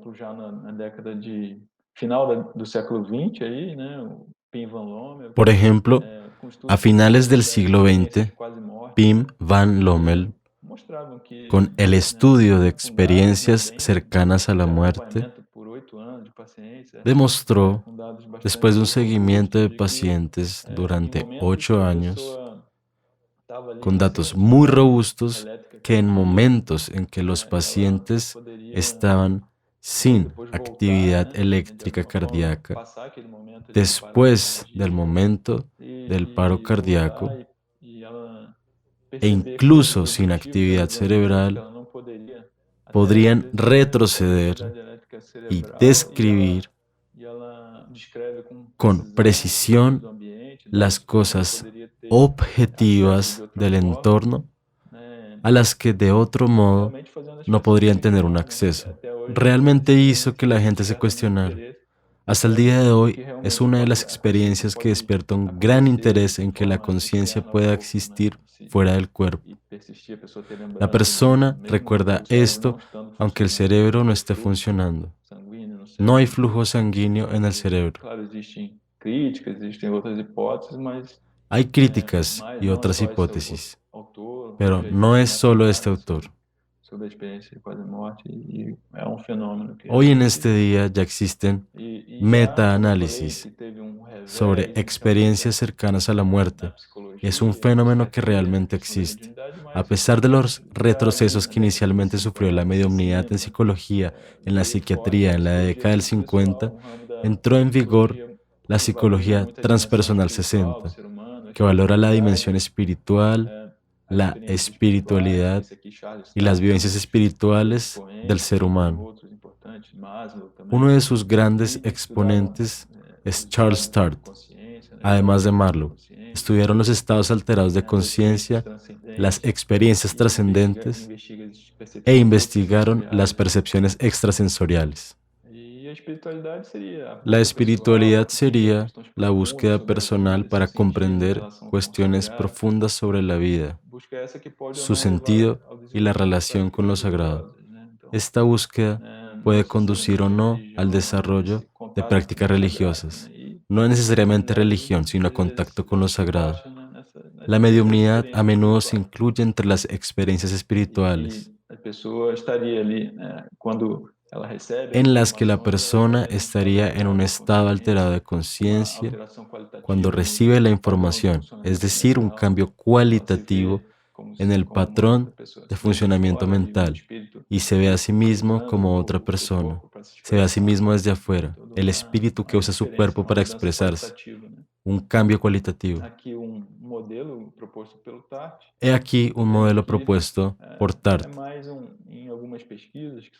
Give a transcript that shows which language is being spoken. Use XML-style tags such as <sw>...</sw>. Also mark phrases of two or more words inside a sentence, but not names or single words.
<es>Por ejemplo, a finales del siglo XX, Pim van Lommel, con el estudio de experiencias cercanas a la muerte, demostró,</es> <pt>com dados</pt> <es>después de un</es> <pt>bastante</pt> <es>seguimiento</es> <pt>robustos</pt> <es>de</es> <pt>de que,</pt> <es>pacientes</es> <pt>em durante momentos que</pt> <es>8</es> <pt>a</pt> <es>años,</es> <pt>pessoa estava ali</pt> <es>con</es> <pt>na</pt> <es>datos</es> <pt>sua</pt> <es>muy</es> <pt>descarga</pt> <es>robustos,</es> <pt>elétrica</pt> <es>que en</es> <pt>cardíaca,</pt> <es>momentos en que los</es> <pt>ela</pt> <es>pacientes</es> <pt>poderia</pt> <es>estaban sin</es> <pt>depois voltar,</pt> <es>actividad</es> <pt>né, de</pt> <es>eléctrica</es> <pt>alguma forma</pt> <es>cardíaca,</es> <pt>passar aquele momento de</pt> <es>después del</es> <pt>paracardia</pt> <es>momento del paro</es> <pt>e</pt> <es>cardíaco,</es> <pt>voltar e ela</pt> <es>e</es> <pt>perceber que</pt> <es>incluso</es> <pt>o</pt> <es>sin</es> <pt>objetivo dela</pt> <es>actividad</es> <pt>dos exames era que</pt> <es>cerebral,</es> <pt>ela não poderia até às</pt> <es>podrían</es> <pt>vezes ter</pt> <es>retroceder</es> <pt>atividade elétrica</pt> <es>y</es> <pt>cerebral</pt> <es>describir</es> <pt>e ela descreve com</pt> <es>con</es> <pt>precisão os ruídos do</pt> <es>precisión</es> <pt>ambiente,</pt> <es>las</es> <pt>dados que ela não</pt> <es>cosas</es> <pt>poderia ter acesso de</pt> <es>objetivas</es> <pt>outra</pt> <es>del</es> <pt>forma,</pt> <es>entorno</es> <pt>né,</pt> <es>a las que de otro modo</es> <pt>realmente fazendo as</pt> <es>no</es> <pt>pessoas</pt> <es>podrían tener un</es> <pt>questionarem, né, e</pt> <es>acceso.</es> <pt>até hoje</pt> <es>Realmente</es> <pt>esse</pt> <es>hizo que la</es> <pt>esse</pt> <es>gente se</es> <pt>desperta muito</pt> <es>cuestionara.</es> <pt>interesse</pt> <es>Hasta el</es> <pt>para</pt> <es>día de</es> <pt>o que</pt> <es>hoy es</es> <pt>realmente</pt> <es>una de</es> <pt>pode</pt> <es>las</es> <pt>a consciência</pt> <es>experiencias que</es> <pt>pode</pt> <es>despierta un gran</es> <pt>acontecer</pt> <es>interés</es> <pt>de</pt> <es>en que la</es> <pt>forma</pt> <es>conciencia</es> <pt>interna ao</pt> <es>pueda</es> <pt>corpo, né,</pt> <es>existir fuera del cuerpo.</es> <pt>e persistir, a pessoa ter</pt> <es>La</es> <pt>lembrança disso,</pt> <es>persona</es> <pt>mesmo</pt> <es>recuerda</es> <pt>o cérebro</pt> <es>esto</es> <pt>não estando</pt> <es>aunque el</es> <pt>funcionando, né,</pt> <es>cerebro</es> <pt>não</pt> <es>no</es> <pt>tem</pt> <es>esté</es> <pt>fluxo</pt> <es>funcionando.</es> <pt>sanguíneo no</pt> <es>No hay</es> <pt>cérebro.</pt> <es>flujo sanguíneo en el</es> <pt>E,</pt> <es>cerebro.</es> <pt>claro, existem críticas, existem outras hipóteses, mas</pt> <es>Hay críticas y</es> <pt>não</pt> <es>otras</es> <pt>só esse</pt> <es>hipótesis,</es> <pt>autor,</pt> <es>pero</es> <pt>Roger</pt> <es>no</es> <pt>Shannon,</pt> <es>es</es> <pt>né,</pt> <es>solo este</es> <pt>trabalha</pt> <es>autor.</es> <pt>sobre a experiência de quase morte e é um fenômeno que</pt> <es>Hoy en</es> <pt>realmente</pt> <es>este día ya existen</es> <pt>e já, como eu falei,</pt> <es>metaanálisis</es> <pt>que teve</pt> <es>sobre</es> <pt>revés em certa</pt> <es>experiencias</es> <pt>medida</pt> <es>cercanas a la</es> <pt>na</pt> <es>muerte, y es un</es> <pt>psicologia, na</pt> <es>fenómeno que</es> <pt>psiquiatria, na</pt> <es>realmente</es> <pt>questão da</pt> <es>existe.</es> <pt>mediunidade,</pt> <es>A</es> <pt>mas</pt> <es>pesar de los</es> <pt>já ali</pt> <es>retrocesos</es> <pt>na</pt> <es>que</es> <pt>década de</pt> <es>inicialmente sufrió la</es> <pt>50,</pt> <es>mediumnidad en</es> <pt>60,</pt> <es>psicología, en la</es> <pt>veio forte</pt> <es>psiquiatría</es> <pt>a</pt> <es>en la</es> <pt>psicologia</pt> <es>década del 50,</es> <pt>transpessoal, um ramo da</pt> <es>entró en vigor</es> <pt>psicologia</pt> <es>la</es> <pt>que valoriza</pt> <es>psicología</es> <pt>muito a dimensão</pt> <es>transpersonal</es> <pt>espiritual do</pt> <es>60,</es> <pt>ser humano, a</pt> <es>que valora la dimensión</es> <pt>espiritualidade,</pt> <es>espiritual,</es> <pt>as</pt> <es>la</es> <pt>experiências espirituais,</pt> <es>espiritualidad</es> <pt>esse aqui Charles</pt> <es>y las</es> <pt>Taylor,</pt> <es>vivencias</es> <pt>um dos</pt> <es>espirituales del</es> <pt>expoentes,</pt> <es>ser</es> <pt>entre</pt> <es>humano.</es> <pt>outros importantes, Maslow</pt> <es>Uno</es> <pt>também,</pt> <es>de sus grandes</es> <pt>e estudaram</pt> <es>exponentes es</es> <pt>os</pt> <es>Charles</es> <pt>estados de</pt> <es>Tart,</es> <pt>consciência, né, qual é</pt> <es>además</es> <pt>o</pt> <es>de</es> <pt>nível de</pt> <es>Marlowe.</es> <pt>consciência,</pt> <es>Estudiaron los estados alterados de</es> <pt>as experiências</pt> <es>conciencia, las</es> <pt>transcendentes,</pt> <es>experiencias</es> <pt>e</pt> <es>trascendentes</es> <pt>investiga as</pt> <es>e</es> <pt>percepções</pt> <es>investigaron las</es> <pt>extrasensoriais, né?</pt> <es>percepciones extrasensoriales.</es> <pt>E a espiritualidade seria a</pt> <es>La</es> <pt>busca pessoal para</pt> <es>espiritualidad</es> <pt>compreender</pt> <es>sería</es> <pt>questões</pt> <es>la</es> <pt>profundas</pt> <es>búsqueda</es> <pt>sobre a vida,</pt> <es>personal</es> <pt>seu</pt> <es>para</es> <pt>sentido, a</pt> <es>comprender</es> <pt>relação com o</pt> <es>cuestiones</es> <pt>sagrado.</pt> <es>profundas sobre la vida,</es> <pt>Busca essa que pode ou</pt> <es>su</es> <pt>não levar</pt> <es>sentido</es> <pt>ao</pt> <es>y la</es> <pt>desenvolvimento de</pt> <es>relación con</es> <pt>práticas</pt> <es>lo sagrado.</es> <pt>religiosas, né? Então,</pt> <es>Esta búsqueda</es> <pt>não</pt> <es>puede conducir o</es> <pt>necessariamente a</pt> <es>no al</es> <pt>religião, mas</pt> <es>desarrollo</es> <pt>esse</pt> <es>de</es> <pt>contato com</pt> <es>prácticas</es> <pt>o sagrado, né?</pt> <es>religiosas.</es> <pt>E</pt> <es>No</es> <pt>a</pt> <es>necesariamente</es> <pt>mediunidade</pt> <es>religión, sino</es> <pt>muitas vezes</pt> <es>contacto con lo</es> <pt>se</pt> <es>sagrado.</es> <pt>encaixa, né,</pt> <es>La</es> <pt>nessas</pt> <es>mediumnidad a</es> <pt>experiências</pt> <es>menudo se</es> <pt>espirituais.</pt> <es>incluye entre las experiencias espirituales,</es> <pt>E a pessoa estaria ali, né, quando ela recebe a</pt> <es>en las que la</es> <pt>informação, ela</pt> <es>persona</es> <pt>estaria num estado</pt> <es>estaría en un</es> <pt>alterado de</pt> <es>estado alterado</es> <pt>consciência,</pt> <es>de</es> <pt>uma</pt> <es>conciencia</es> <pt>alteração</pt> <es>cuando</es> <pt>qualitativa</pt> <es>recibe</es> <pt>no</pt> <es>la</es> <pt>padrão de</pt> <es>información, es</es> <pt>funcionamento</pt> <es>decir, un</es> <pt>mental.</pt> <es>cambio</es> <pt>Ela se</pt> <es>cualitativo</es> <pt>vê como</pt> <es>en</es> <pt>se</pt> <es>el</es> <pt>como uma outra</pt> <es>patrón</es> <pt>pessoa,</pt> <es>de</es> <pt>se vê de</pt> <es>funcionamiento</es> <pt>fora ali um</pt> <es>mental</es> <pt>espírito</pt> <es>y se ve a sí mismo</es> <pt>utilizando</pt> <es>como otra</es> <pt>o</pt> <es>persona.</es> <pt>corpo para se</pt> <es>Se ve a sí</es> <pt>expressar.</pt> <es>mismo desde</es> <pt>Tem</pt> <es>afuera,</es> <pt>toda</pt> <es>el espíritu que</es> <pt>uma</pt> <es>usa su</es> <pt>diferença,</pt> <es>cuerpo</es> <pt>uma</pt> <es>para</es> <pt>mudança</pt> <es>expresarse,</es> <pt>qualitativa, né?</pt> <es>un cambio cualitativo.</es> <pt>Aqui modelo proposto pelo Tart,</pt> <es>He aquí un</es> <pt>vemos</pt> <es>modelo</es> <pt>que</pt> <es>propuesto por</es> <pt>é</pt> <es>Tart,</es> <pt>mais em algumas pesquisas que são</pt>